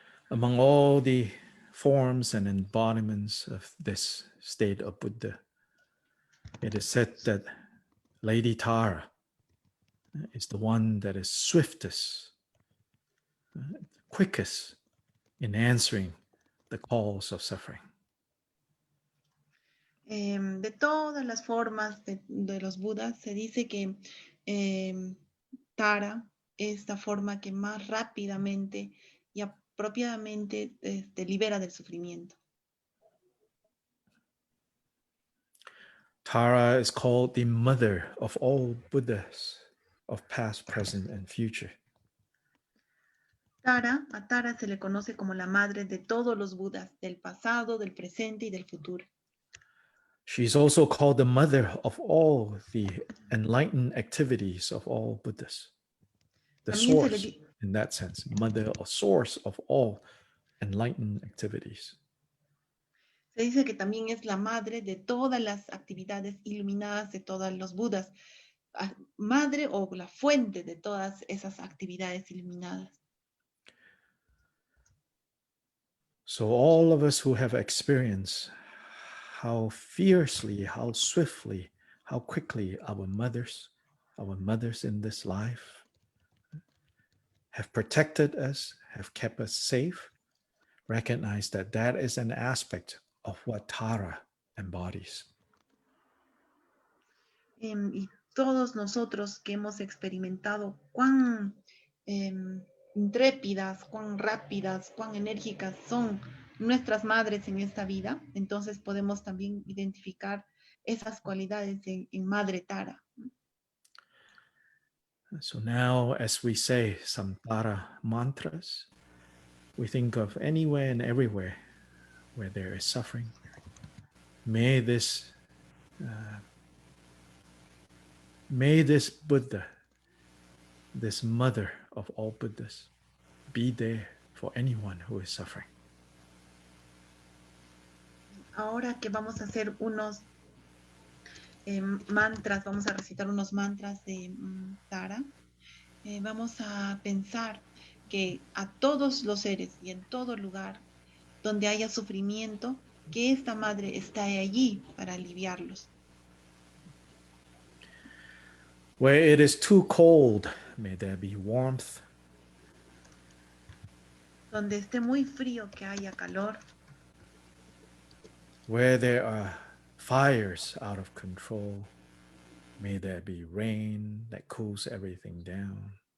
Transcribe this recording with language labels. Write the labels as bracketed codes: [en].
[en] Among all the forms and embodiments of this state of Buddha, it is said that Lady Tara is the one that is swiftest quickest in answering the calls of suffering. [es] De todas las formas de los Budas, se dice que Tara es la forma que más rápidamente y apropiadamente libera del sufrimiento. [en] Tara is called the mother of all Buddhas of past, present, and future. [es] A Tara se le conoce como la madre de todos los Budas, del pasado, del presente y del futuro. [en] She's also called the mother of all the enlightened activities of all Buddhas. The [es] También se le [en] source, in that sense, mother or source of all enlightened activities. [es] Se dice que también es la madre de todas las actividades iluminadas de todos los Budas, madre o la fuente de todas esas actividades iluminadas. [en] So all of us who have experienced how fiercely, how swiftly, how quickly our mothers in this life have protected us, have kept us safe, recognize that that is an aspect of what Tara embodies. [es] Y todos nosotros que hemos experimentado cuán intrépidas, cuán rápidas, cuán enérgicas son nuestras madres en esta vida, entonces podemos también identificar esas cualidades en Madre Tara. [en] So now, as we say some Tara mantras, we think of anywhere and everywhere where there is suffering. May this Buddha, this mother of all Buddhas, be there for anyone who is suffering. [es] Ahora que vamos a hacer unos mantras, vamos a recitar unos mantras de Tara, vamos a pensar que a todos los seres y en todo lugar donde haya sufrimiento, que esta madre está allí para aliviarlos. [en] Where it is too cold, may there be warmth. [es] Donde esté muy frío, que haya calor. [en] Where there are fires out of control, may there be rain that cools everything down.